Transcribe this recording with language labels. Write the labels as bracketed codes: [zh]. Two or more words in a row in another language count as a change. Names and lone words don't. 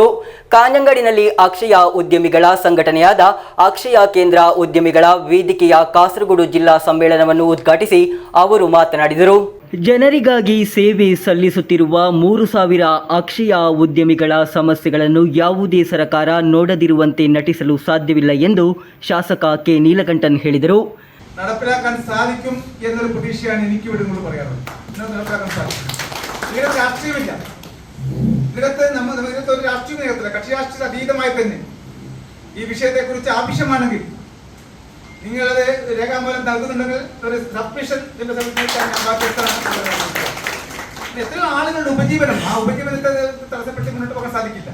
[kn] ಕಾಂಜಂಗಾಡಿನಲ್ಲಿ ಅಕ್ಷಯ ಉದ್ಯಮಿಗಳ ಸಂಘಟನೆಯಾದ ಅಕ್ಷಯ ಕೇಂದ್ರ ಉದ್ಯಮಿಗಳ ವೇದಿಕೆಯ ಕಾಸರಗೋಡು ಜಿಲ್ಲಾ ಸಮ್ಮೇಳನವನ್ನು ಉದ್ಘಾಟಿಸಿ ಅವರು ಮಾತನಾಡಿದರು. ಜನರಿಗಾಗಿ ಸೇವೆ ಸಲ್ಲಿಸುತ್ತಿರುವ 3,000 ಅಕ್ಷಯ ಉದ್ಯಮಿಗಳ ಸಮಸ್ಯೆಗಳನ್ನು ಯಾವುದೇ ಸರ್ಕಾರ ನೋಡದಿರುವಂತೆ ನಟಿಸಲು ಸಾಧ್ಯವಿಲ್ಲ ಎಂದು ಶಾಸಕ ಕೆ ನೀಲಕಂಠನ್ ಹೇಳಿದರು. [ml] നടപ്പിലാക്കാൻ സാധിക്കും എന്നൊരു പ്രതീക്ഷയാണ് എനിക്ക് ഇവിടെ നിങ്ങൾ പറയാറുള്ളത്. നടപ്പിലാക്കാൻ സാധിക്കും. ഇതിനകത്ത് രാഷ്ട്രീയമില്ല. ഇതിനകത്ത് ഒരു രാഷ്ട്രീയം നികത്തില്ല. കക്ഷി രാഷ്ട്രീയ അതീതമായി തന്നെ ഈ വിഷയത്തെക്കുറിച്ച് ആവശ്യമാണെങ്കിൽ നിങ്ങളത് രേഖാമൂലം നൽകുന്നുണ്ടെങ്കിൽ ഒരു സബ്മിഷൻ എന്ന സമയത്താണ് ഞാൻ ബാക്കി എത്രയോ ആളുകളുടെ ഉപജീവനം, ആ ഉപജീവനത്തെ തടസ്സപ്പെടുത്തി മുന്നോട്ട് പോകാൻ സാധിക്കില്ല.